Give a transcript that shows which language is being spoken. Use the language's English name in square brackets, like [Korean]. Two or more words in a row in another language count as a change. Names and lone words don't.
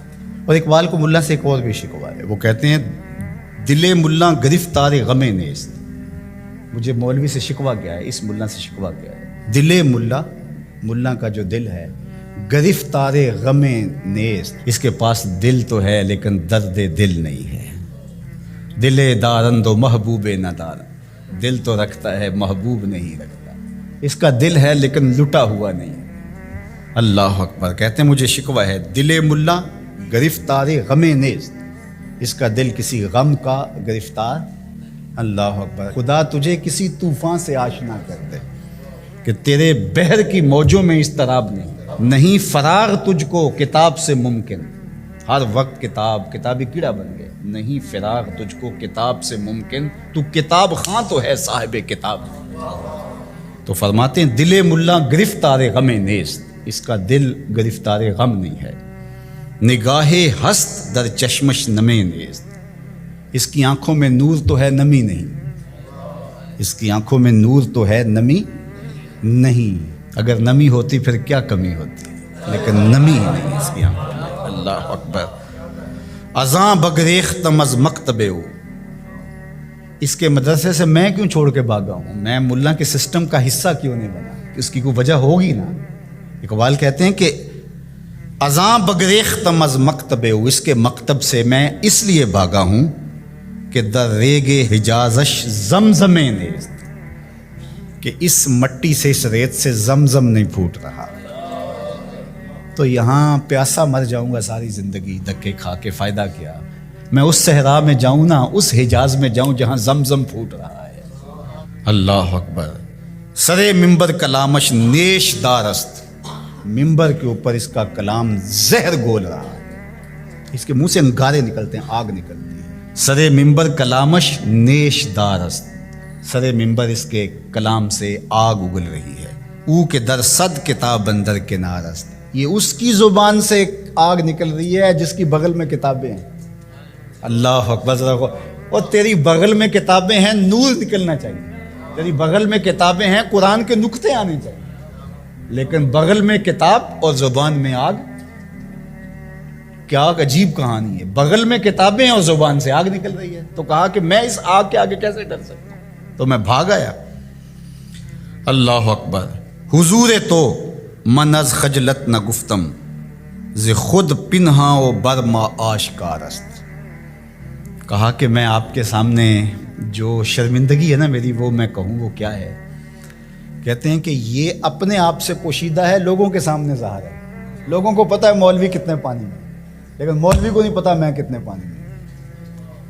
[Urdu] اور اقبال کو ملا سے ایک اور بھی شکوہ ہے. وہ کہتے ہیں [Persian] دل ملا گرفتار غم نیست. [Urdu] مجھے مولوی سے شکوہ کیا ہے، اس ملا سے شکوہ کیا ہے. [Persian] دل ملا، [Urdu] ملا کا جو دل ہے، [Persian] گرفتار غم نیست. [Urdu] اس کے پاس دل تو ہے لیکن درد دل نہیں ہے. [Persian] دل دارند و محبوب ندار. [Urdu] دل تو رکھتا ہے، محبوب نہیں رکھتا. اس کا دل ہے لیکن لٹا ہوا نہیں. [Arabic] اللہ اکبر. [Urdu] کہتے ہیں مجھے شکوہ ہے [Persian] دل ملا گرفتار غم نیست. [Urdu] اس کا دل کسی غم کا گرفتار. [Arabic] اللہ اکبر. [Urdu] خدا تجھے کسی طوفان سے آشنا کر دے کہ تیرے بحر کی موجوں میں اضطراب نہیں فرار تجھ کو کتاب سے ممکن. ہر وقت کتاب، کتابی کیڑا بن گئے. نہیں فرار تجھ کو کتاب سے ممکن، تو کتاب خاں تو ہے صاحب کتاب. تو فرماتے ہیں [Persian] دل ملا گرفتار غم نیست. [Urdu] اس کا دل گرفتار غم نہیں ہے. [Persian] نگاہ ہست در چشمش نمے نیست. [Urdu] اس کی آنکھوں میں نور تو ہے، نمی نہیں. اس کی آنکھوں میں نور تو ہے، نمی نہیں. اگر نمی ہوتی پھر کیا کمی ہوتی، لیکن نمی ہی نہیں اس کی آنکھوں میں. [Arabic] اللہ اکبر. [Persian] ازاں بگریختم از مکتب ہو. [Urdu] اس کے مدرسے سے میں کیوں چھوڑ کے بھاگا ہوں؟ میں ملا کے سسٹم کا حصہ کیوں نہیں بنا؟ اس کی کوئی وجہ ہوگی نا. اقبال کہتے ہیں کہ [Persian] ازاں بگریختم از مکتب ہو. [Urdu] اس کے مکتب سے میں اس لیے بھاگا ہوں کہ [Persian] در ریگ حجازش زمزم نیست. [Urdu] کہ اس مٹی سے، اس ریت سے زمزم نہیں پھوٹ رہا. تو یہاں پیاسا مر جاؤں گا ساری زندگی دھکے کھا کے، فائدہ کیا؟ میں اس صحرا میں جاؤں نا، اس حجاز میں جاؤں جہاں زمزم پھوٹ رہا ہے. [Arabic] اللہ اکبر. [Persian] سرے ممبر کلامش نیش دارست. [Urdu] ممبر کے اوپر اس کا کلام زہر گول رہا ہے. اس کے منہ سے انگارے نکلتے ہیں، آگ نکلتی ہے. [Persian] سرے ممبر کلامش نیش دارست. سرے ممبر [Urdu] اس کے کلام سے آگ اگل رہی ہے. [Persian] او کے در صد کتاب اندر کنارست. [Urdu] یہ اس کی زبان سے آگ نکل رہی ہے جس کی بغل میں کتابیں ہیں. [Arabic] اللہ اکبر. [Urdu] اور تیری بغل میں کتابیں ہیں، نور نکلنا چاہیے. تیری بغل میں کتابیں ہیں، قرآن کے نقطے آنے چاہیے. لیکن بغل میں کتاب اور زبان میں آگ. کیا عجیب کہانی ہے. بغل میں کتابیں اور زبان سے آگ نکل رہی ہے. تو کہا کہ میں اس آگ کے آگے کیسے ڈر سکتا ہوں؟ تو میں بھاگ آیا. [Arabic] اللہ اکبر. [Persian] حضور تو من از خجلت نہ گفتم ز خود پنہا و برما آشکار است. [Urdu] کہا کہ میں آپ کے سامنے جو شرمندگی ہے نا میری، وہ میں کہوں وہ کیا ہے. کہتے ہیں کہ یہ اپنے آپ سے پوشیدہ ہے، لوگوں کے سامنے ظاہر ہے. لوگوں کو پتہ ہے مولوی کتنے پانی میں، لیکن مولوی کو نہیں پتا میں کتنے پانی میں.